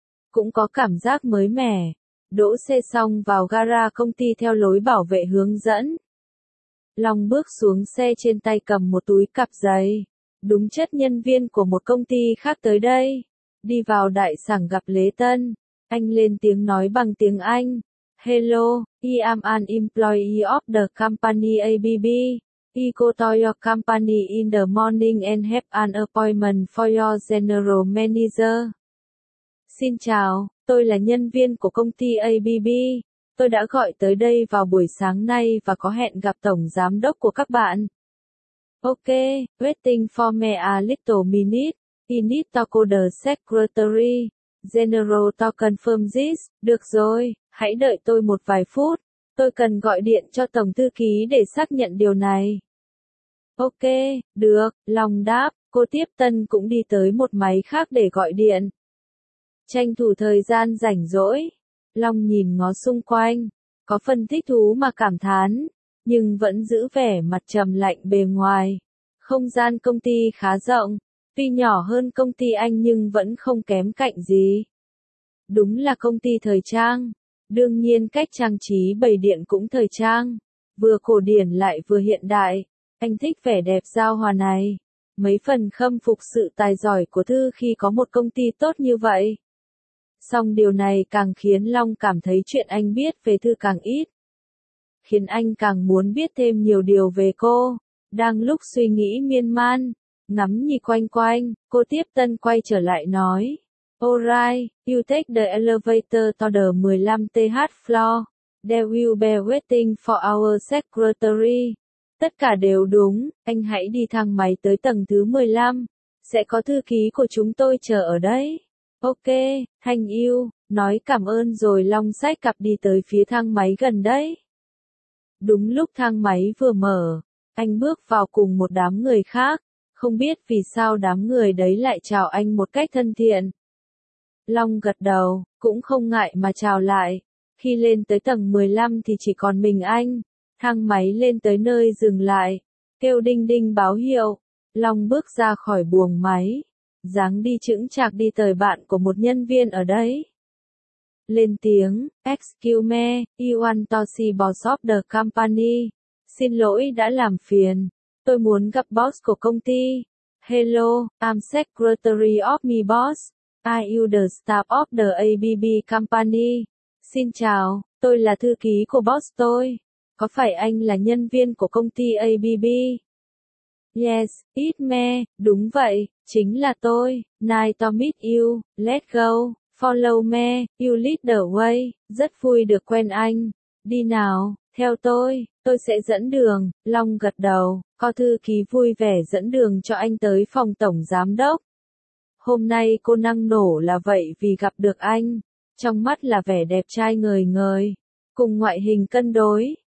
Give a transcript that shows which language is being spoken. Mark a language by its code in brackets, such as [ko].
[vi] Cũng có cảm giác mới mẻ. Đỗ xe xong vào gara công ty theo lối bảo vệ hướng dẫn. Long bước xuống xe trên tay cầm một túi cặp giấy. Đúng chất nhân viên của một công ty khác tới đây. Đi vào đại sảnh gặp Lễ Tân. Anh lên tiếng nói bằng tiếng Anh. [en] Hello, I am an employee of the company ABB. I go to your company in the morning and have an appointment for your general manager. [vi] Xin chào, tôi là nhân viên của công ty ABB. Tôi đã gọi tới đây vào buổi sáng nay và có hẹn gặp tổng giám đốc của các bạn. [en] Ok, waiting for me a little minute. I need to call the secretary. General to confirm this. [vi] Được rồi. Hãy đợi tôi một vài phút, tôi cần gọi điện cho Tổng Thư Ký để xác nhận điều này. Ok, được, Long đáp, cô tiếp tân cũng đi tới một máy khác để gọi điện. Tranh thủ thời gian rảnh rỗi, Long nhìn ngó xung quanh, có phần thích thú mà cảm thán, nhưng vẫn giữ vẻ mặt trầm lạnh bề ngoài. Không gian công ty khá rộng, tuy nhỏ hơn công ty anh nhưng vẫn không kém cạnh gì. Đúng là công ty thời trang. Đương nhiên cách trang trí bày điện cũng thời trang, vừa cổ điển lại vừa hiện đại, anh thích vẻ đẹp giao hòa này, mấy phần khâm phục sự tài giỏi của Thư khi có một công ty tốt như vậy. Song điều này càng khiến Long cảm thấy chuyện anh biết về Thư càng ít, khiến anh càng muốn biết thêm nhiều điều về cô. Đang lúc suy nghĩ miên man, ngắm nhìn quanh, cô tiếp tân quay trở lại nói. [en] Alright, you take the elevator to the 15th floor. There will be waiting for our secretary. [vi] Tất cả đều đúng, anh hãy đi thang máy tới tầng thứ 15. Sẽ có thư ký của chúng tôi chờ ở đấy. [en] Ok, thank you. [vi] Nói cảm ơn rồi Long xách cặp đi tới phía thang máy gần đấy. Đúng lúc thang máy vừa mở, anh bước vào cùng một đám người khác. Không biết vì sao đám người đấy lại chào anh một cách thân thiện. Long gật đầu, cũng không ngại mà chào lại. Khi lên tới tầng 15 thì chỉ còn mình anh. Thang máy lên tới nơi dừng lại. Kêu đinh đinh báo hiệu. Long bước ra khỏi buồng máy. Dáng đi chững chạc đi tới bạn của một nhân viên ở đấy. Lên tiếng, [en] excuse me, you want to see boss of the company. [vi] Xin lỗi đã làm phiền. Tôi muốn gặp boss của công ty. [en] Hello, I'm secretary of my boss. Are you the staff of the ABB company? [vi] Xin chào, tôi là thư ký của boss tôi. Có phải anh là nhân viên của công ty ABB? [en] Yes, it me, [vi] đúng vậy, chính là tôi. [en] Nice to meet you, let's go. Follow me, you lead the way. [vi] Rất vui được quen anh. Đi nào, theo tôi sẽ dẫn đường. Long gật đầu, có thư ký vui vẻ dẫn đường cho anh tới phòng tổng giám đốc. Hôm nay cô năng nổ là vậy vì gặp được anh. Trong mắt là vẻ đẹp trai ngời ngời, cùng ngoại hình cân đối.